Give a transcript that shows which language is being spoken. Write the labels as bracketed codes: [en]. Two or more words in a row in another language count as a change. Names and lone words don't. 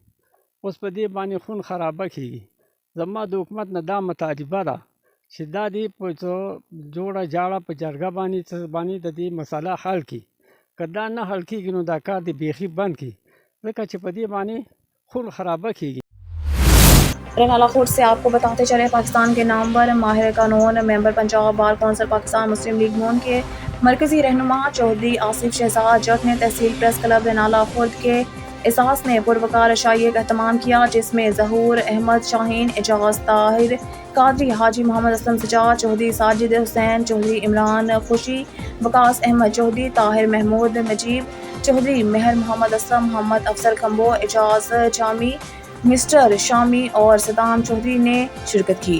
[ps] اوس په دې باندې خون خرابه کېږي. زما د حکومت نه دا مطالبه ده چې دا دې په جوړه جاړه په جرګه باندې د دې مسله حل کړي. که دا نه حل کېږي نو دا کار دې بیخي بند کړي ځکه چې په دې باندې خون خرابه کېږي. [ur] رنالا کوٹ سے آپ کو بتاتے چلے پاکستان کے نامور ماہر قانون ممبر پنجاب بار کونسل پاکستان مسلم لیگ نون کے مرکزی رہنما چودھری آصف شہزاد جٹ نے تحصیل پریس کلب رنالا خورد کے احساس میں پروکار شائع کا اہتمام کیا جس میں ظہور احمد شاہین اعجاز طاہر قادری حاجی محمد اسلم سجاد چودھری ساجد حسین چودھری عمران خوشی وقاص احمد چودھری طاہر محمود نجیب چودھری مہر محمد اسلم محمد افضل کمبو اعجاز جامی مسٹر شامی اور صدام چودھری نے شرکت کی.